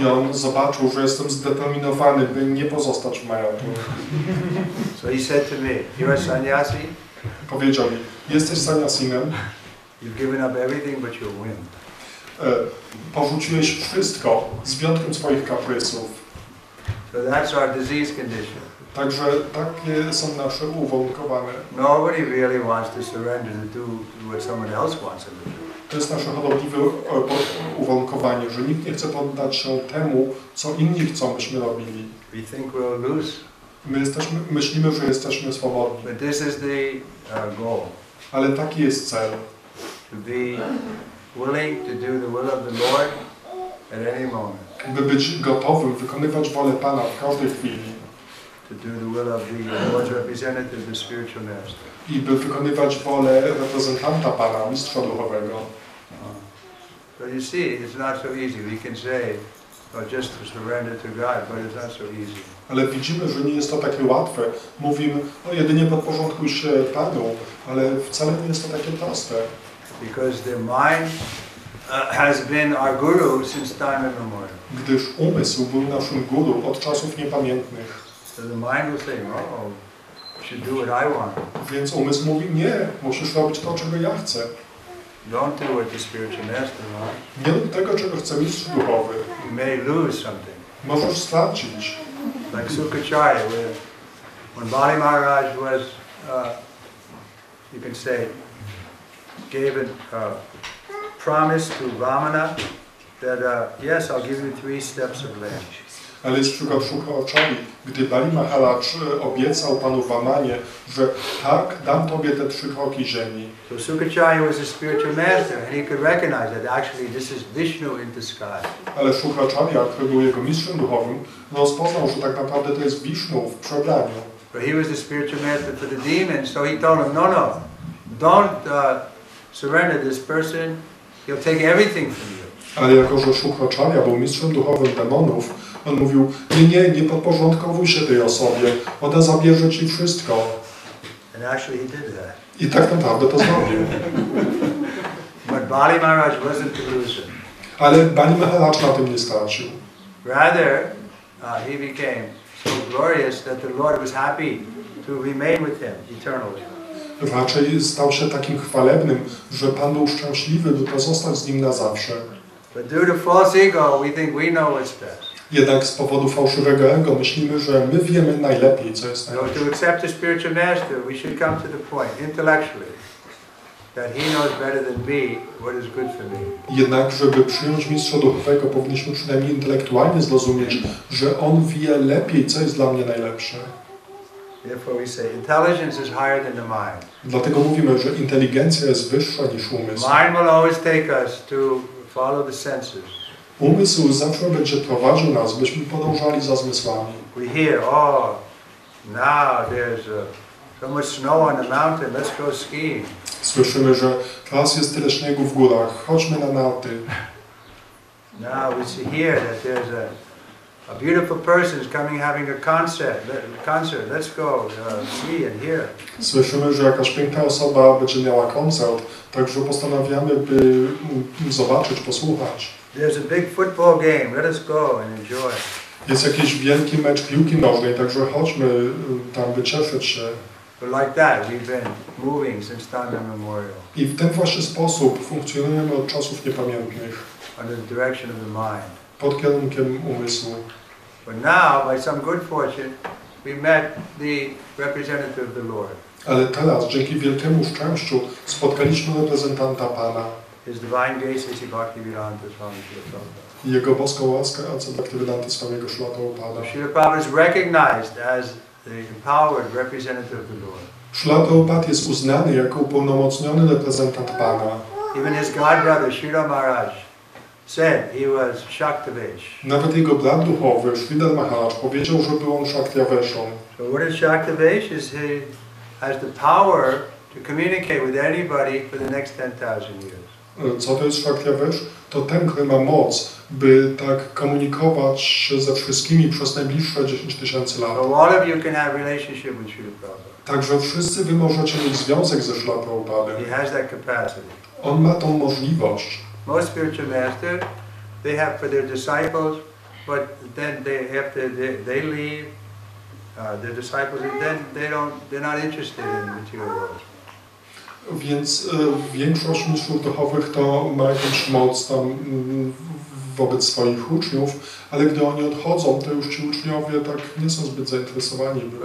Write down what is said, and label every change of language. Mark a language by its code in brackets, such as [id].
[pl] I on zobaczył, że jestem zdeterminowany, by nie pozostać w Mayapur. [en] So he said to me, "You're a sannyasi. [pl] Powiedział mi, jesteś sannyasinem. [en] You've given up everything but your whim. [pl] Porzuciłeś wszystko z wyjątkiem swoich kaprysów. [en] So that's our disease condition. [pl] Także takie są nasze uwarunkowane. [en] Nobody really wants to surrender to do what someone else wants them to do. [pl] To jest nasze chorobliwe uwarunkowanie, że nikt nie chce poddać się temu, co inni chcą, byśmy robili. [en] We think we're loose. [pl] Myślimy, że jesteśmy swobodni. [en] But this is the goal. [pl] Ale taki jest cel. [en] To be willing to do the will of the Lord at any moment. [pl] By być gotowym, wykonywać wolę Pana w każdej chwili. [en] To do the will of the Lord's representative, the spiritual master. [pl] I by wykonywać wolę reprezentanta Pana, mistrza duchowego. [en] So you see, it's not so easy. We can say, just to surrender to God, but it's not so easy. [pl] Ale widzimy, że nie jest to takie łatwe. Mówimy, jedynie podporządkuj się Panu, ale wcale nie jest to takie proste. [en] Because the mind has been our guru since time immemorial. [pl] Gdyż umysł był naszym guru od czasów niepamiętnych. [en] So the mind will say, no, you should do what I want. [pl] Więc umysł mówi, nie, musisz robić to, czego ja chcę. [en] Don't do what the spiritual master wants. [pl] Nie rób tego, czego chce mistrz duchowy. [en] You may lose something. [pl] Możesz stracić. [en] Like Sukacharya, when Bali Maharaj was, you can say, gave a promise to Vamana that, yes, I'll give you 3 steps of land. [pl] Ale jest przykład Sukacharyi, gdy Bali Maharaj obiecał panu Vamanie, że tak, dam tobie te 3 kroki ziemi. [en] So Sukacharya was a spiritual master, and he could recognize that actually this is Vishnu in disguise. [pl] Ale Sukacharya, który był jego mistrzem duchowym, rozpoznał, że tak naprawdę to jest Wisznu w przebraniu. [en] But he was the spiritual master for the demons, so he told him, no, don't surrender this person, he'll take everything from you. [pl] Ale jako, że Sukacharya był mistrzem duchowym demonów, on mówił, nie podporządkowuj się tej osobie, ona zabierze ci wszystko. [en] And actually he did that. [pl] I tak naprawdę to zrobił. [en] But Bali Maharaj wasn't the loser. [pl] Ale Bali Maharaj na tym nie stracił. [en] Rather, he became so glorious that the Lord was happy to remain with him eternally. [pl] Raczej stał się takim chwalebnym, że Pan był szczęśliwy, by pozostać z nim na zawsze. [en] But due to false ego, we think we know what's best. [pl] Jednak z powodu fałszywego ego myślimy, że my wiemy najlepiej, co jest [en] So [pl] najlepsze. [en] to accept the spiritual master, we should come to the point, intellectually, that he knows better than me what is good for me. [pl] Jednak, żeby przyjąć mistrza duchowego, powinniśmy przynajmniej intelektualnie zrozumieć, że on wie lepiej, co jest dla mnie najlepsze. [en] Therefore we say intelligence is higher than the mind. [pl] Dlatego mówimy, że inteligencja jest wyższa niż umysł. [en] Mind will always take us to follow the senses. [pl] Umysł zawsze będzie prowadził nas, byśmy podążali za zmysłami. [en] We hear, now there's so much snow on the mountain, let's go skiing. [pl] Słyszymy, że teraz jest tyle śniegu w górach, chodźmy na narty. [en] Now we see here that there's a beautiful person is coming having a concert, let's go see and hear. [pl] Słyszymy, że jakaś piękna osoba będzie miała koncert, także postanawiamy, by zobaczyć, posłuchać. [en] There's a big football game, let us go and enjoy. [pl] Jest jakiś wielki mecz piłki nożnej, także chodźmy tam, by cieszyć się. [en] But like that, we've been moving since time immemorial. [pl] I w ten właśnie sposób funkcjonujemy od czasów niepamiętnych. [en] Under the direction of the mind. [pl] Pod kierunkiem umysłu. [en] But now, by some good fortune, we met the representative of the Lord. [pl] Ale teraz, dzięki wielkiemu szczęściu, spotkaliśmy reprezentanta Pana. [en] His divine grace is Bhaktivedanta Swami Srila Prabhupada. [pl] I jego boską łaskę Ojca Bhaktivedanta Swamiego Srila Prabhupada. [en] Srila Prabhupada is recognized as the empowered representative of the Lord. [pl] Srila Prabhupada jest uznany jako upełnomocniony reprezentant Pana. [en] Even his godbrother, Srila Maharaj, said he was Shaktavesh. [pl] Nawet jego brat duchowy, Sridhar Maharaj, powiedział, że był on Shaktaveshą. [en] So what is Shaktavesh? Is he has the power to communicate with anybody for the next 10,000 years. [pl] Co to jest Shaktavesh? To ten, który ma moc, by tak komunikować się ze wszystkimi przez najbliższe 10 tysięcy lat. [en] So all of you can have relationship with Srila Prabhupada. [pl] Także wszyscy wy możecie mieć związek ze Srila Prabhupadem. [en] He has that capacity. [pl] On ma tą możliwość. [en] Most spiritual masters, they have for their disciples, but then they after they leave, their disciples, and then they're not interested in material world. [pl] Więc większość mistrzów duchowych to ma jakąś moc tam wobec swoich uczniów, ale gdy oni odchodzą, to już ci uczniowie tak nie są zbyt zainteresowani.